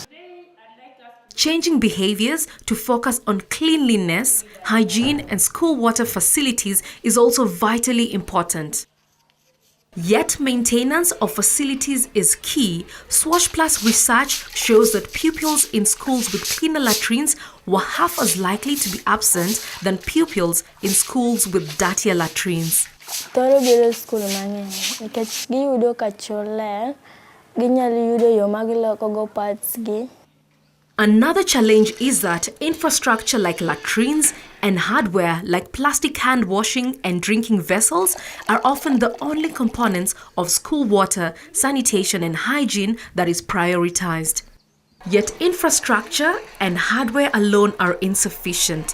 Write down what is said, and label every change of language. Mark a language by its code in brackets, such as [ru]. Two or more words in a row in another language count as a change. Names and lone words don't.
[en] Changing behaviors to focus on cleanliness, hygiene, and school water facilities is also vitally important. Yet maintenance of facilities is key. SWASH Plus research shows that pupils in schools with cleaner latrines were half as likely to be absent than pupils in schools with dirtier latrines. [luo] Thoro biro skul mang'eny nikech giyudo ka chole ginyalo yudo yo ma gilokogo parts gi. [en] Another challenge is that infrastructure like latrines and hardware like plastic hand washing and drinking vessels are often the only components of school water, sanitation and hygiene that is prioritized. Yet infrastructure and hardware alone are insufficient.